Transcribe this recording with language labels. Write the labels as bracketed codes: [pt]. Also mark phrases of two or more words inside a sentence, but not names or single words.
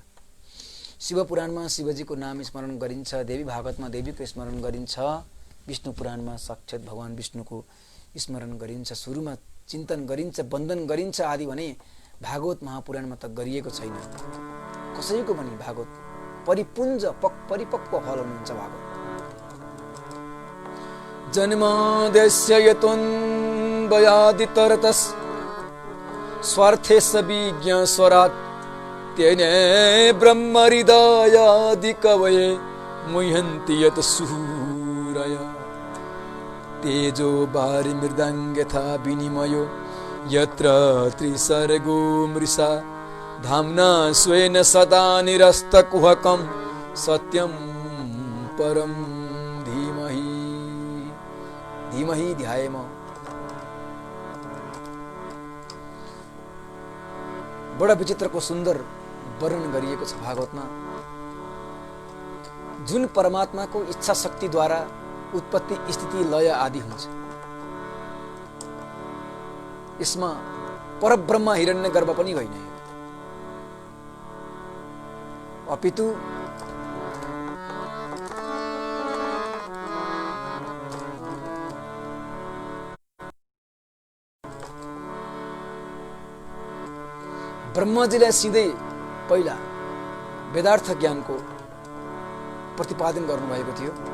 [ne] शिव पुराणमा शिवजीको नाम स्मरण गरिन्छ, देवी भागवतमा देवीको स्मरण गरिन्छ, विष्णु पुराणमा साक्षात् भगवान विष्णुको स्मरण गरिन्छ, सुरुमा चिन्तन गरिन्छ, वन्दन गरिन्छ आदि भने भागवत महापुराणमा त गरिएको छैन। कसैको पनि भागवत परिपुञ्ज परिपक्व फल हुनुहुन्छ भागवत। [sa] जन्मादेस्य यतोऽन्वयादितरतस् स्वार्थे सविज्ञ स्वरात् तेने ब्रह्म हृदयादि कवये मुह्यन्ति यत् सूरया तेजो वारि मृदङ्ग यथा विनिमयो यत्र त्रिसर्गो मृषा धाम्ना स्वेन सदा निरस्तकुहकं सत्यं परं धीमहि धीमहि ध्यायेम। [ne] बडा विचित्रको सुन्दर वर्णन गरिएको छ भागवतमा। जुन परमात्माको इच्छा शक्तिद्वारा उत्पत्ति स्थिति लय आदि हुन्छ, यसमा परब्रह्म हिरण्यगर्भ पनि होइन, अपितु ब्रह्माजीलाई सिधै पहिला वेदार्थ ज्ञानको प्रतिपादन गर्नुभएको थियो।